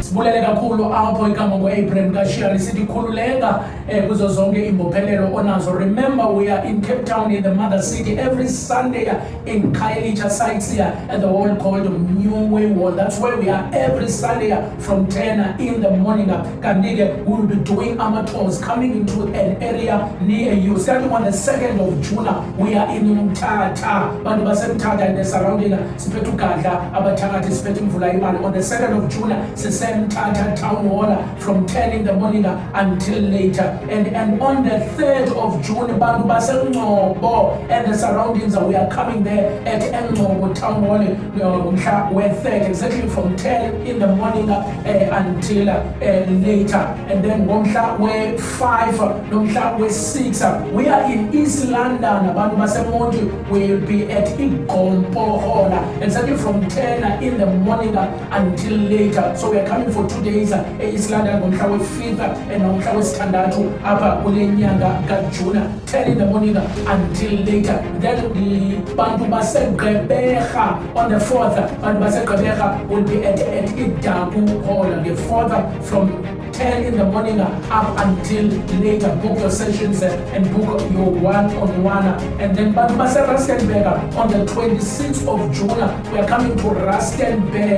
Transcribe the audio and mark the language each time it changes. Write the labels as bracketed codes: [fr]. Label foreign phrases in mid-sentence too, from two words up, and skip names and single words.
[xh] Sibulele kakhulu apho igama ngo-Abraham kaShiri sithi khululeka kuzo zonke imbophelelo onazo. [en] Remember, we are in Cape Town in the mother city every Sunday in Khayelitsha sites here at the hall called Muway Hall. That's where we are every Sunday from 10 in the morning. Kanike, we will be doing amateurs coming into an area near you. Starting on the 2nd of June, we are in Mthatha. [xh] Bantu baseMthatha [en] and the surrounding [xh] siphethe ugadla abathakathi siphethe imvula imali. [en] On the 2nd of June, Mthatha Town Hall from 10 in the morning until later. And on the 3rd of June, [xh] Bantu baseNgcobo [en] and the surroundings, we are coming there at Ngcobo Town Hall. We're 3rd, exactly from 10 in the morning until later. And then we're 5, we're 6. We are in East London. [xh] Bantu baseMonti [en] will be at Igompo Hall, exactly from 10 in the morning until later. So we are coming for 2 days East London [xh] ngomhla we-5th [en] and [xh] ngomhla wesithandathu apha kule nyanga kaJune, [en] 10 in the morning until later. Then the [xh] Bantu baseGqeberha [en] on the 4th, [xh] Bantu baseGqeberha [en] will be at Idabu Hall, the 4th from 10 in the morning up until later. Book your sessions and book your one-on-one. And then [xh] Bantu baseRustenburg [en] on the 26th of June, we are coming to Rustenburg.